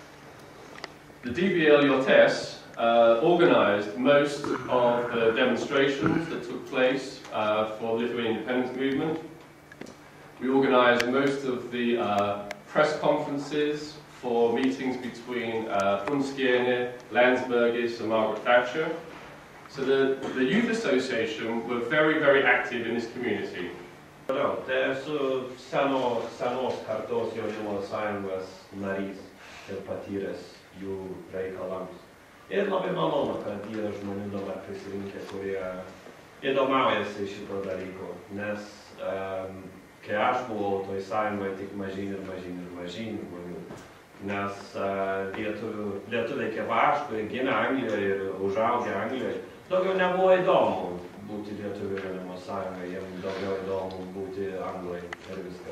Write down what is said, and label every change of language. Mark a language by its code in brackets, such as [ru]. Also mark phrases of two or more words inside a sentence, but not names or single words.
[en] The DBL Yotes organised most of the demonstrations that took place for the Lithuanian independence movement. We organised most of the press conferences for meetings between Prunskiene, Landsbergis and Margaret Thatcher. So the Youth Association were very active in this community. [lt] Tai esu senos kartos jaunimo sąjungos narys ir patyręs jų reikalams. Ir labai malonu, kad yra žmonių dabar prisirinkę, kurie įdomaujasi šito dalyko, nes kai aš buvau toj sąjungoje tik mažyn žmonių, nes lietuviai kaip aš, kurie gimė Anglijoje ir užaugę Anglijoje, daugiau nebuvo įdomu būti lietuvių jaunimo sąjungoje, jiems daugiau įdomu būti Anglai ir viskas.